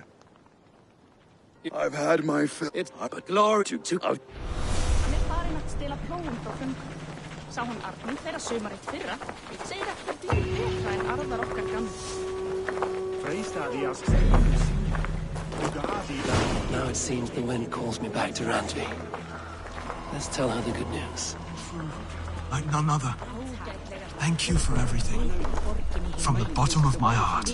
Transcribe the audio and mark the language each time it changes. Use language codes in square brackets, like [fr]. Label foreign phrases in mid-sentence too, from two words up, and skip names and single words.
[en] I've had my fill. It's but glory to... [is] Hann farinn að stela plógum frá föngunum. Sá hann Arnum þeirra sumarið fyrra. Segir ekki dýr betra en arðar okkar gamla. [en] Now it seems the wind calls me back to Randvi. Let's tell her the good news. Like none other. Thank you for everything. From the bottom of my heart.